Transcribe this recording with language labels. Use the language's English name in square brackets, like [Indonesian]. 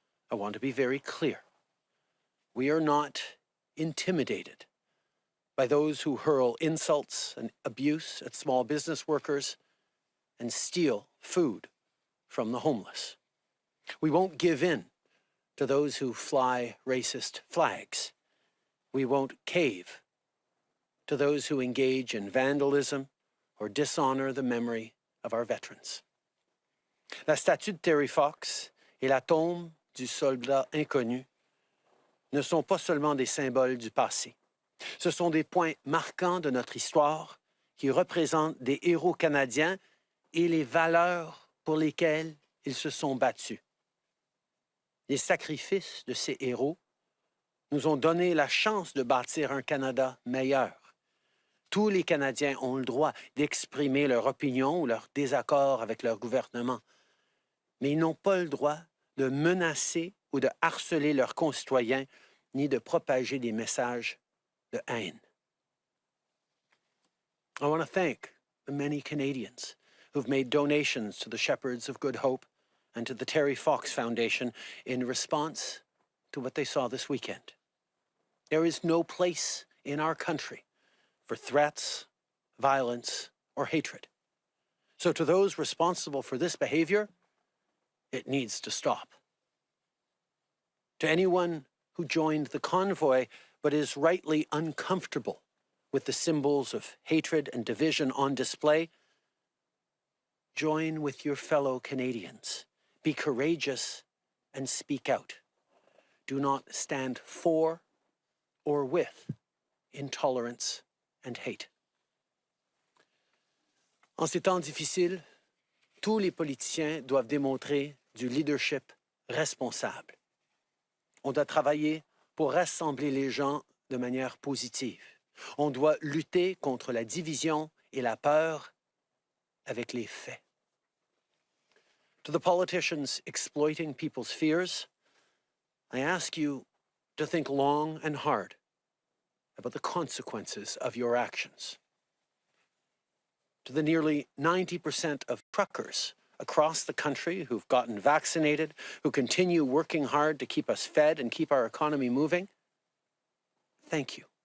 [English] I want to be very clear. We are not intimidated by those who hurl insults and abuse at small business workers and steal food from the homeless. We won't give in to those who fly racist flags. We won't cave to those who engage in vandalism or dishonor the memory of our veterans. [French] La statue de Terry Fox et la tombe du soldat inconnu ne sont pas seulement des symboles du passé. Ce sont des points marquants de notre histoire qui représentent des héros canadiens et les valeurs pour lesquelles ils se sont battus. Les sacrifices de ces héros nous ont donné la chance de bâtir un Canada meilleur. Tous les Canadiens ont le droit d'exprimer leur opinion ou leur désaccord avec leur gouvernement, mais ils n'ont pas le droit de menacer ou de harceler leurs concitoyens ni de propager des messages de haine. [English] I want to thank the many Canadians who've made donations to the Shepherds of Good Hope and to the Terry Fox Foundation in response to what they saw this weekend. There is no place in our country for threats, violence, or hatred. So to those responsible for this behavior, it needs to stop. To anyone who joined the convoy but is rightly uncomfortable with the symbols of hatred and division on display, join with your fellow Canadians. Be courageous and speak out. Do not stand for or with intolerance and hate. [French] En ces temps difficiles, tous les politiciens doivent démontrer du leadership responsable. On doit travailler pour rassembler les gens de manière positive. On doit lutter contre la division et la peur avec les faits. [English] To the politicians exploiting people's fears, I ask you to think long and hard about the consequences of your actions. To the nearly 90% of truckers across the country who've gotten vaccinated, who continue working hard to keep us fed and keep our economy moving, thank you.